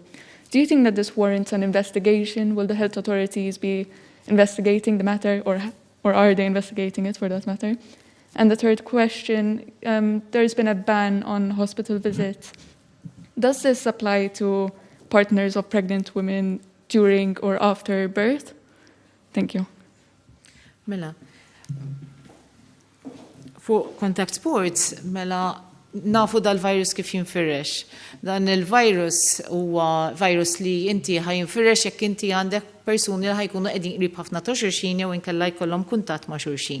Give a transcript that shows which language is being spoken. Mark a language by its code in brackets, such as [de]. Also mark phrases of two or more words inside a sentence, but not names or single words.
[en] Do you think that this warrants an investigation? Will the health authorities be investigating the matter, or are they investigating it for that matter? And the third question, there's been a ban on hospital visits. Does this apply to partners of pregnant women during or after birth? Thank you. [mt] Mela, fuq [en] contact sports, [mt] mela nafu dal-virus kif jinfirex. Dan il-virus huwa virus li inti ħajinfirex jekk inti għandek persuni li ħajkunu qegħdin qrib ħafna ta' xulxin jew inkella jkollhom kuntatt ma' xulxin.